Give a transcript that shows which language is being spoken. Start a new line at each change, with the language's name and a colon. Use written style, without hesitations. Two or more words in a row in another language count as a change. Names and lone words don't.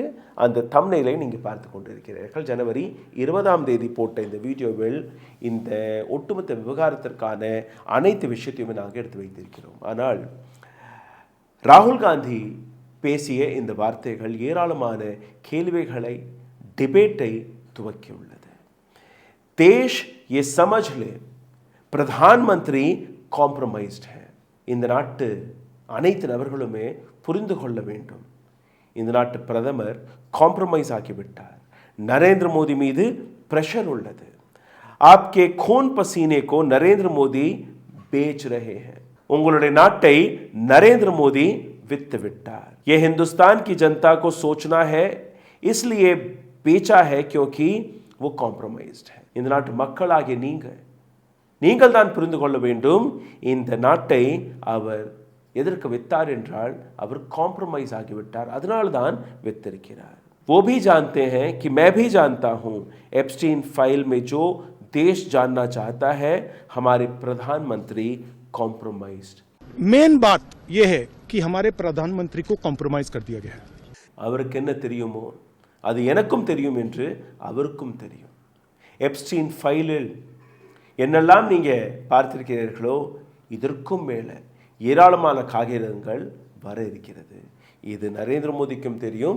Tamil: அந்த தம்ப்நெயிலை நீங்கள் பார்த்து கொண்டிருக்கிறீர்கள். ஜனவரி 20 போட்ட இந்த வீடியோவில் இந்த ஒட்டுமொத்த விவகாரத்திற்கான அனைத்து விஷயத்தையுமே நாங்கள் எடுத்து வைத்திருக்கிறோம். ஆனால் ராகுல் காந்தி பேசிய இந்த வார்த்தைகள் ஏராளமான கேள்விகளை, டிபேட்டை துவக்கியுள்ளது.
Hindi: देश ये समझ ले प्रधानमंत्री कॉम्प्रोमाइज्ड है.
Tamil: இந்த நாட்டு அனைத்து நபர்களுமே புரிந்து கொள்ள வேண்டும். இந்த நாட்டு பிரதமர் காம்ப்ரமைஸ் ஆகிவிட்டார். நரேந்திர மோடி மீது பிரஷர் உள்ளது.
Hindi: आपके खून पसीने को नरेंद्र मोदी बेच रहे हैं.
Tamil: உங்களுடைய நாட்டை நரேந்திர மோடி வித்து விட்டார்.
Hindi: ये हिंदुस्तान की जनता को सोचना है, इसलिए बेचा है क्योंकि वो कॉम्प्रोमाइज्ड है.
Tamil: இந்த நாட்டு மக்களாகிய நீங்கள் தான் புரிந்து கொள்ள வேண்டும். இந்த நாட்டை அவர் எதற்கு வித்தார் என்றால் அவர் காம்ப்ரமைஸ் ஆகிவிட்டார். அதனால்தான் வித்திருக்கிறார்.
Hindi: वो भी जानते हैं कि मैं भी जानता हूं, एप्स्टीन फाइल में जो देश जानना चाहता है हमारे प्रधानमंत्री कॉम्प्रोमाइज्ड. मेन बात यह है कि हमारे प्रधानमंत्री को कॉम्प्रोमाइज कर दिया गया है.
Tamil: அவருக்கு என்ன தெரியுமோ அது எனக்கும் தெரியும் என்று அவருக்கும் தெரியும். எப்ஸ்டீன் ஃபைலில் என்னெல்லாம் நீங்க பார்த்திருக்கிறீர்களோ இதற்கும் மேலே ஏராளமான காகிதங்கள் வர இருக்கிறது. இது நரேந்திர மோடிக்கும் தெரியும்.